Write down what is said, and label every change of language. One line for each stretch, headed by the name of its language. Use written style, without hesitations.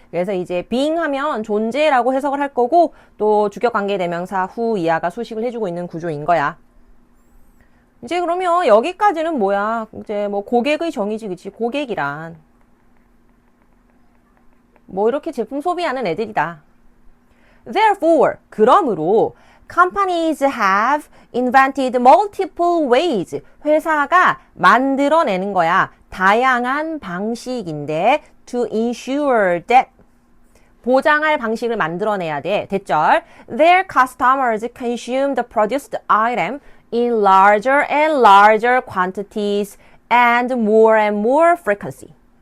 Korean: 그래서 이제 being 하면 존재라고 해석을 할 거고 또 주격관계대명사 who 이하가 수식을 해주고 있는 구조인 거야. 이제 그러면 여기까지는 뭐야? 이제 뭐 고객의 정의지, 그치? 고객이란 뭐 이렇게 제품 소비하는 애들이다. Therefore, 그러므로
English: companies have invented multiple ways.
Korean: 회사가 만들어내는 거야. 다양한 방식인데
English: to ensure that
Korean: 보장할 방식을 만들어내야 돼. 대절.
English: Their customers consume the produced item in larger and larger quantities and more frequently.